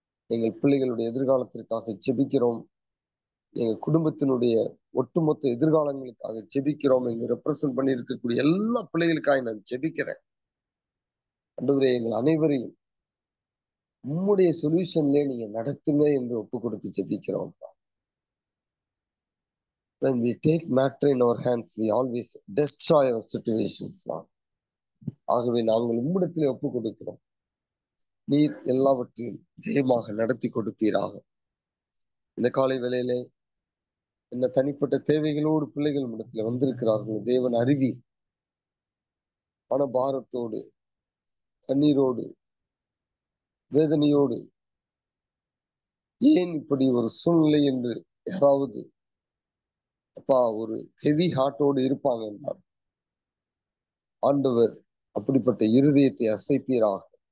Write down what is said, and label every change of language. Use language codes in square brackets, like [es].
[ta] எங்கள் பிள்ளைகளுடைய எதிர்காலத்திற்காக ஜெபிக்கிறோம். எங்கள் குடும்பத்தினுடைய ஒட்டுமொத்த எதிர்காலங்களுக்காக ஜெபிக்கிறோம். எங்க ரெப்ரசன்ட் பண்ணி இருக்கக்கூடிய எல்லா பிள்ளைகளுக்காக நான் ஜெபிக்கிறேன். ஆண்டவரே, எங்கள் அனைவரையும் உம்முடைய சொல்யூஷன்ல நீங்க நடத்துங்க என்று ஒப்பு கொடுத்து ஜெபிக்கிறோம். [en] When we take matter in our hands, we always destroy our situations. [ta] ஆகவே நாங்கள் உம்மிடத்திலே ஒப்பு கொடுக்கிறோம். நீர் எல்லாவற்றையும் ஜெயமாக நடத்தி கொடுப்பீராக. இந்த காலை வேளையிலே என்ன தனிப்பட்ட தேவைகளோடு பிள்ளைகள் இடத்துல வந்திருக்கிறார்கள். தேவன் அறிவி மனபாரத்தோடு, கண்ணீரோடு, வேதனையோடு, ஏன் இப்படி ஒரு சூழ்நிலை என்று யாராவது அப்பா ஒரு ஹெவி ஹார்ட்டோடு இருப்பாங்க என்றால் ஆண்டவர் அப்படிப்பட்ட இருதயத்தை அசைப்பீராக.